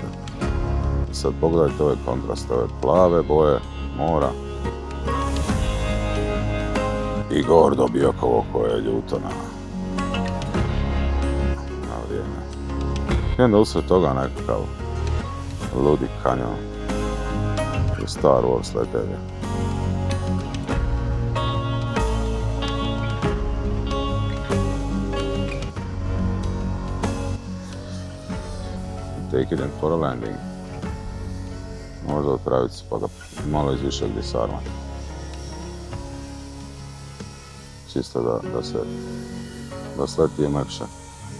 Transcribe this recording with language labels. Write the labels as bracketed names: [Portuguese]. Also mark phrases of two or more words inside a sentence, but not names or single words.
[Croatian] Sad pogledajte ove kontraste, ove plave boje mora i gordo Biokovo koje je ljuto na vrijeme. I onda usred toga nekakav ludi kanjon u Star Wars letelje. [English] Take it in for a landing. [Croatian] Možda u travicu pa ga malo izviše gdje sarma. Čisto da sleti i mekše.